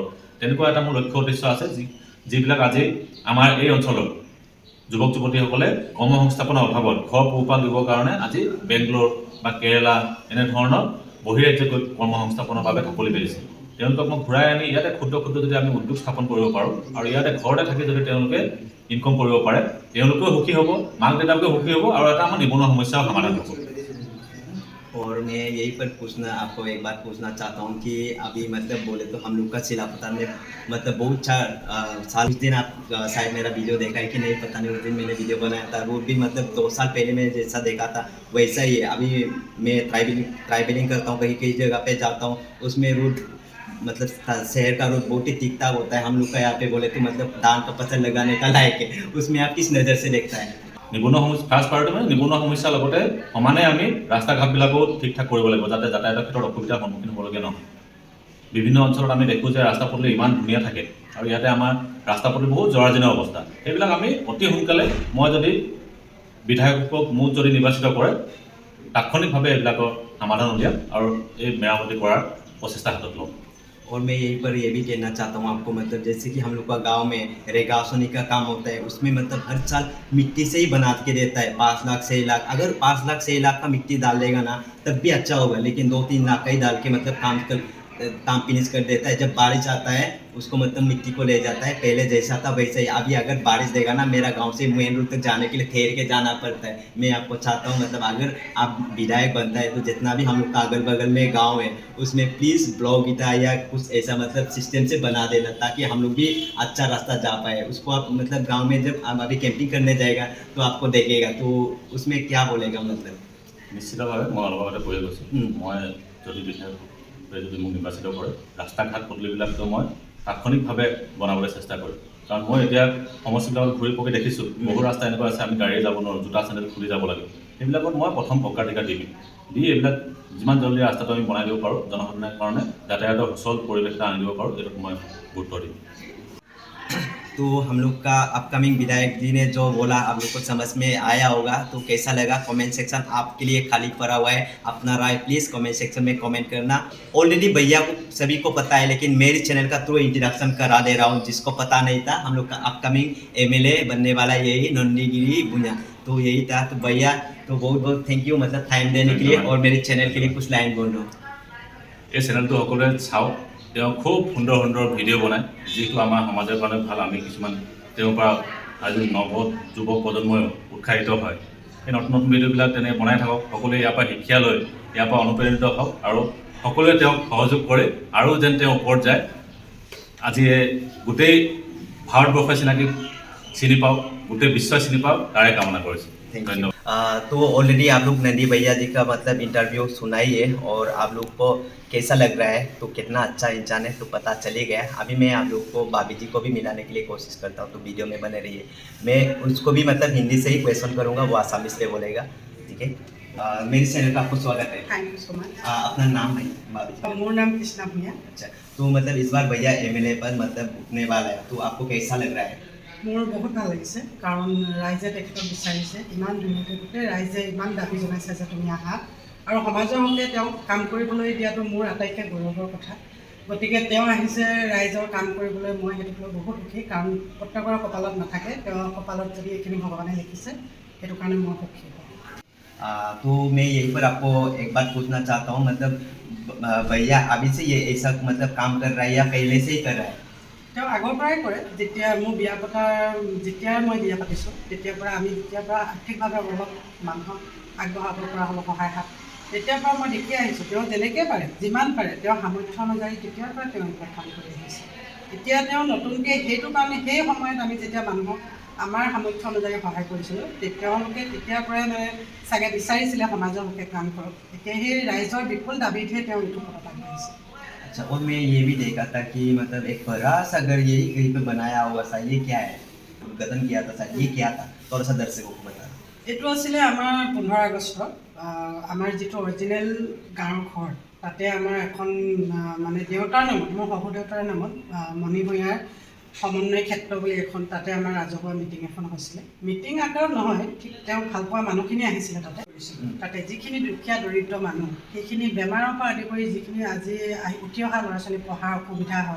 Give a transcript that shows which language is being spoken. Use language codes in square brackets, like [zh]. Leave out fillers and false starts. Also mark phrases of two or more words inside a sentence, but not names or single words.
[as] তেনেকুৱা এটা মোৰ লক্ষ্য উদ্দেশ্য আছে, যিবিলাক আজি আমাৰ এই অঞ্চলৰ যুৱক যুৱতীসকলে কৰ্মসংস্থাপনৰ অভাৱত ঘৰ পোহপাল দিবৰ কাৰণে আজি বেংগলোৰ বা কেৰেলা এনেধৰণৰ বহিৰাজ্যত গৈ কৰ্মসংস্থাপনৰ বাবে ঢাপলি মেলিছে। তেওঁলোকক মই ঘূৰাই আনি ইয়াতে ক্ষুদ্ৰ ক্ষুদ্ৰ যদি আমি উদ্যোগ স্থাপন কৰিব পাৰোঁ আৰু ইয়াতে ঘৰতে থাকি যদি তেওঁলোকে ইনকম কৰিব পাৰে তেওঁলোকেও সুখী হ'ব, মাক দেউতাকেও সুখী হ'ব আৰু এটা আমাৰ নিবনুৱা সমস্যাও সমাধান হ'ব। [hi] और मैं यही पर पूछना आपको एक बात पूछना चाहता हूँ कि अभी मतलब बोले तो हम लोग का सिलापता में मतलब बहुत साल उस दिन आप शायद मेरा वीडियो देखा है कि नहीं पता नहीं, उस दिन मैंने वीडियो बनाया था वो भी मतलब 2 साल पहले मैं जैसा देखा था वैसा ही है। अभी मैं ट्राइबलिंग करता हूँ, कहीं कहीं जगह पे जाता हूँ, उसमें रूट मतलब शहर का रूट बहुत ही ठीक ठाक होता है। हम लोग का यहाँ पे बोले तो मतलब दान का पत्थर लगाने का लायक है, उसमें आप किस नज़र से देखता है? [as] নিবনুৱা সমস্যা [en] first priority [as] মানে নিবনুৱা সমস্যাৰ লগতে সমানে আমি ৰাস্তা ঘাটবিলাকো ঠিক ঠাক কৰিব লাগিব যাতে যাতায়াতৰ ক্ষেত্ৰত অসুবিধাৰ সন্মুখীন হ'বলগীয়া নহয়। বিভিন্ন অঞ্চলত আমি দেখোঁ যে ৰাস্তা পদূলি ইমান ধুনীয়া থাকে আৰু ইয়াতে আমাৰ ৰাস্তা পদূলি বহুত জৰাজীৰ্ণ অৱস্থা। সেইবিলাক আমি অতি সোনকালে মই যদি বিধায়কক মোক যদি নিৰ্বাচিত কৰে তাৎক্ষণিকভাৱে এইবিলাকৰ সমাধান উলিয়াম আৰু এই মেৰামতি কৰাৰ প্ৰচেষ্টা হাতত ল'ম। [hi] और मैं यहीं पर ये भी कहना चाहता हूँ आपको मतलब जैसे कि हम लोग का गांव में रेगासोनी का काम होता है, उसमें मतलब हर साल मिट्टी से ही बना के देता है 5 लाख 6 लाख। अगर 5 लाख 6 लाख का मिट्टी डाल देगा ना तब भी अच्छा होगा, लेकिन 2-3 लाख का ही डाल के मतलब काम फिनिश कर देता है। जब बारिश आता है उसको मतलब मिट्टी को ले जाता है, पहले जैसा था वैसे ही। अभी अगर बारिश देगा ना मेरा गांव से मेन रोड तक जाने के लिए ठहर के जाना पड़ता है। मैं आपको चाहता हूँ मतलब अगर आप विधायक बनता है तो जितना भी हम लोग का अगल बगल में गांव है उसमें प्लीज़ ब्लॉक गिटा या कुछ ऐसा मतलब सिस्टम से बना देना ताकि हम लोग भी अच्छा रास्ता जा पाए। उसको आप मतलब गाँव में जब आप अभी कैंपिंग करने जाएगा तो आपको देखेगा तो उसमें क्या बोलेगा मतलब? [as] নিশ্চিতভাৱে মই অলপ আগতে কৈ গৈছোঁ, মই যদি বিধায়ক যদি মোক নিৰ্বাচিত কৰে ৰাস্তা ঘাট পদূলিবিলাকতো মই তাৎক্ষণিকভাৱে বনাবলৈ চেষ্টা কৰিম। কাৰণ মই এতিয়া সমষ্টিবিলাকত ঘূৰি পকি দেখিছোঁ বহু ৰাস্তা এনেকুৱা আছে আমি গাড়ীয়ে যাব নোৱাৰোঁ, জোতা চেণ্ডেল খুলি যাব লাগে। সেইবিলাকত মই প্ৰথম অগ্ৰাধিকাৰ দিম, এইবিলাক যিমান জলদি ৰাস্তাটো আমি বনাই দিব পাৰোঁ জনসাধাৰণৰ কাৰণে যাতায়াতৰ সুচল পৰিৱেশ এটা আনি দিব পাৰোঁ এইটোত মই গুৰুত্ব দিম। [hi] तो हम लोग का अपकमिंग विधायक जी ने जो बोला आप लोग को समझ में आया होगा, तो कैसा लगा [en] comment section [hi] आपके लिए खाली पड़ा हुआ है। अपना राय प्लीज़ [en] comment section [hi] में कमेंट करना। ऑलरेडी भैया को सभी को पता है लेकिन मेरे चैनल का थ्रू इंट्रोडक्शन करा दे रहा हूँ जिसको पता नहीं था। हम लोग का [en] upcoming MLA [hi] बनने वाला यही नंदीगिरी भुइयां, तो यही था। तो भैया तो बहुत बहुत [en] thank you [hi] मतलब टाइम देने के लिए और मेरे चैनल के लिए कुछ लाइन बोल रहा हूँ। [as] এই চেনেলটো সকলোৱে চাওক, তেওঁ খুব সুন্দৰ সুন্দৰ ভিডিঅ' বনায় যিটো আমাৰ সমাজৰ কাৰণে ভাল। আমি কিছুমান তেওঁৰ পৰা আজি যুৱ প্ৰজন্মই উৎসাহিত হয়। এই নতুন নতুন ভিডিঅ'বিলাক তেনে বনাই থাকক, সকলোৱে ইয়াৰ পৰা শিক্ষা লৈ ইয়াৰ পৰা অনুপ্ৰেৰিত হওক আৰু সকলোৱে তেওঁক সহযোগ কৰে আৰু যেন তেওঁ ওপৰত যায়। আজি গোটেই ভাৰতবৰ্ষই চিনি পাওক, গোটেই বিশ্বই চিনি পাওক তাৰে কামনা কৰিছোঁ। ধন্যবাদ। [hi] तो ऑलरेडी आप लोग नंदी भैया जी का मतलब इंटरव्यू सुना ही है और आप लोग को कैसा लग रहा है तो कितना अच्छा इंसान है तो पता चले गया। अभी मैं आप लोग को भाभी जी को भी मिलाने के लिए कोशिश करता हूँ, तो वीडियो में बने रहिए। मैं उसको भी मतलब हिंदी से ही क्वेश्चन करूँगा, वो आसामी से बोलेगा, ठीक है। मेरे चैनल का आपको स्वागत है। [en] thank you so much. [hi] अपना नाम है भाभी जी? [as] মোৰ নাম कृष्णा भूया। [hi] अच्छा, तो मतलब इस बार भैया MLA पर मतलब उठने वाला है, तो आपको कैसा लग रहा है? [as] মোৰ বহুত ভাল লাগিছে কাৰণ ৰাইজে তেখেতক বিচাৰিছে, ইমান ধুনীয়াকৈ গোটেই ৰাইজে ইমান দাবী জনাইছে যে তুমি আহা আৰু সমাজৰ হকে তেওঁক কাম কৰিবলৈ দিয়াটো মোৰ আটাইতকৈ গৌৰৱৰ কথা। গতিকে তেওঁ আহিছে ৰাইজৰ কাম কৰিবলৈ, মই সেইটোক লৈ বহুত সুখী। কাৰণ প্ৰত্যেকৰে কপালত নাথাকে, তেওঁৰ কপালত যদি এইখিনি ভগৱানে লিখিছে সেইটো কাৰণে মই সুখী হওঁ। [hi] तो मैं यहीं पर आपको एक बात पूछना चाहता हूँ मतलब भैया अभी से ये ऐसा मतलब काम कर रहा है या पहले से ही कर रहा है? [as] তেওঁ আগৰ পৰাই কৰে, যেতিয়া মোৰ বিয়া মই বিয়া পাতিছোঁ তেতিয়াৰ পৰা আমি যেতিয়াৰ পৰা আৰ্থিকভাৱে অলপ মানুহক আগবঢ়াব পৰা অলপ সহায় হাত তেতিয়াৰ পৰা মই দেখি আহিছোঁ। তেওঁ যেনেকৈ পাৰে যিমান পাৰে তেওঁৰ সামৰ্থ্য অনুযায়ী তেতিয়াৰ পৰা তেওঁ এইবিলাক কাম কৰি আহিছে। এতিয়া তেওঁ নতুনকৈ সেইটো কাৰণে সেই সময়ত আমি যেতিয়া মানুহক আমাৰ সামৰ্থ্য অনুযায়ী সহায় কৰিছিলোঁ তেওঁলোকে তেতিয়াৰ পৰাই মানে চাগে বিচাৰিছিলে সমাজৰ হকে কাম কৰক। এতিয়া সেই ৰাইজৰ বিপুল দাবীতহে তেওঁ এইটো কথা আগবাঢ়িছে। [hi] अच्छा, और मैं ये भी देखा था कि मतलब एक बड़ा सा अगर यही कहीं पे बनाया हुआ था, ये क्या है? उद्घाटन किया था सर, ये क्या था? थोड़ा सा दर्शकों को बता। [as] এইটো আছিলে আমাৰ 15 আগষ্টত আমাৰ যিটো অৰিজিনেল গাঁৱৰ ঘৰ তাতে আমাৰ এখন মানে দেউতাৰ নামত, মোৰ শহুৰ দেউতাৰ নামত মণি ভূঞাৰ সমন্বয় ক্ষেত্ৰ বুলি এখন তাতে আমাৰ ৰাজহুৱা মিটিং এখন হৈছিলে। মিটিং আকাৰত নহয়, ঠিক তেওঁ ভাল পোৱা মানুহখিনি আহিছিলে তাতে যিখিনি দুখীয়া দৰিদ্ৰ মানুহ সেইখিনি বেমাৰৰ পৰা আদি কৰি যিখিনি আজি উঠি অহা ল'ৰা ছোৱালী পঢ়াৰ অসুবিধা হয়।